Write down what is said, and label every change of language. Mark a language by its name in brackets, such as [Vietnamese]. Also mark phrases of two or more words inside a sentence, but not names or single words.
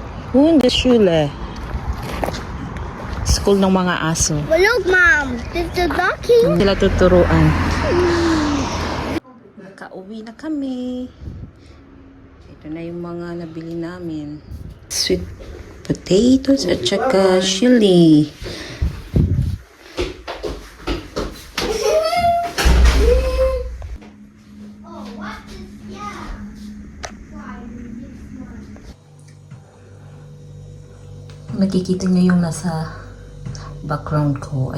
[German] Hundeschule. [Filipino] School ng mga aso. [English] Well, look, Mom. There's a ducky. [Filipino] Sila tuturuan. Nakauwi na kami. Ito na yung mga nabili namin. [English] Sweet potatoes [Filipino] at saka chili. Nakikita niyo yung nasa background ko.